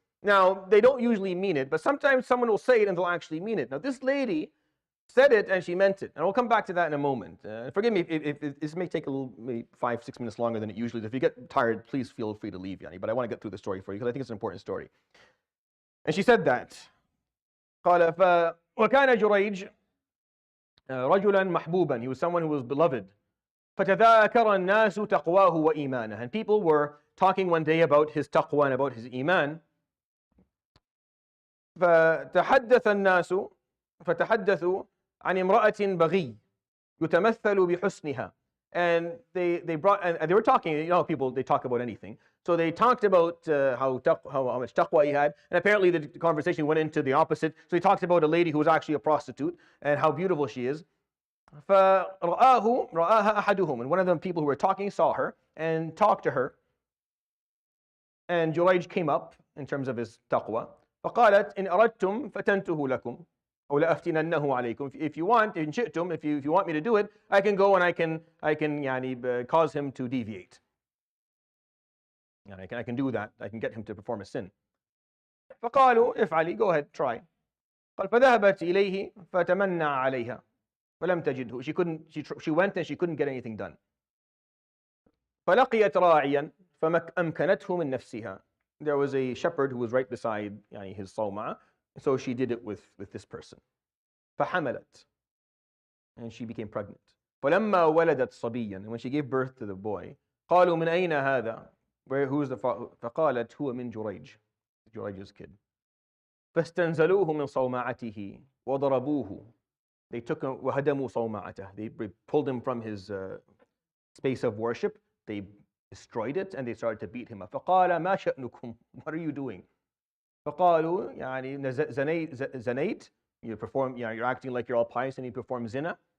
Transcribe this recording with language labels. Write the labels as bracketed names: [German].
[English] Now, they don't usually mean it, but sometimes someone will say it and they'll actually mean it. Now, this lady said it and she meant it. And we'll come back to that in a moment. Forgive me if this may take a little, maybe 5-6 minutes longer than it usually is. If you get tired, please feel free to leave, Yani. But I want to get through the story for you because I think it's an important story. And she said that. [Arabic] قال وكان جريج رجلا محبوبا. [English] He was someone who was beloved. [Arabic] فتذاكر الناس تقواه وإيمانه. [English] And people were talking one day about his taqwa and about his iman. [Arabic] فتحدثوا عن امرأة بغي يتمثل بحسنها. [English] And they were talking, you know, people, they talk about anything. So they talked about how much taqwa he had, and apparently the conversation went into the opposite. So he talked about a lady who was actually a prostitute and how beautiful she is. [Arabic] رآها أحدهم. [English] And one of the people who were talking saw her and talked to her. And Jurayj came up in terms of his taqwa. [Arabic] فقالت إن أردتم فتنته لكم أو لأفتننه عليكم. [English] If you want, [Arabic] إن شئتم, [English] if you want me to do it, I can go and I can يعني cause him to deviate. And I can do that. I can get him to perform a sin. [Arabic] فقالوا افعلي, [English] go ahead, try. [Arabic] قال فذهبت إليه فتمنى عليها. فلم تجده. [English] She went and she couldn't get anything done. [Arabic] فلقيت راعيا فأمكنته من نفسها. [English] There was a shepherd who was right beside his صومعة, so she did it with this person. [Arabic] فحملت, [English] and she became pregnant. [Arabic] فلما ولدت صبيا, [English] and when she gave birth to the boy, [Arabic] قالوا من أين هذا? [English] Who is the father? [Arabic] فقالت هو من جريج, [English] Jurej's kid. [Arabic] فاستنزلوه من صومعته وضربوه. [English] They took him [Arabic] وهدموا صومعته. [English] They pulled him from his space of worship. They destroyed it and they started to beat him up. [Arabic] فقال ما شأنكم? [English] What are you doing? [Arabic] فقالوا زنيت. [English] You perform, you're acting like you're all pious and you perform zina.